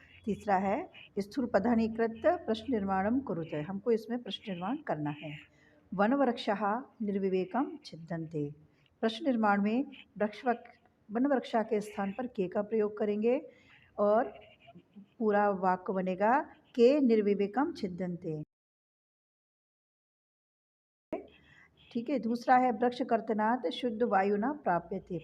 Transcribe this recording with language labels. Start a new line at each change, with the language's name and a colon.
Hindi: तीसरा है
Sanskrit: स्थूलपदानीकृत प्रश्न निर्माणम कुरुते।
Hindi: हमको इसमें प्रश्न निर्माण करना है।
Sanskrit: वनवृक्षः निर्विवेकम छिद्यन्ते।
Hindi: प्रश्न निर्माण में वनवृक्षा के स्थान पर के का प्रयोग करेंगे और पूरा वाक्य बनेगा
Sanskrit: के निर्विवेकम छिद्यन्ते।
Hindi: ठीक है। दूसरा है
Sanskrit: वृक्ष कर्तनात् शुद्ध वायु न प्राप्यते।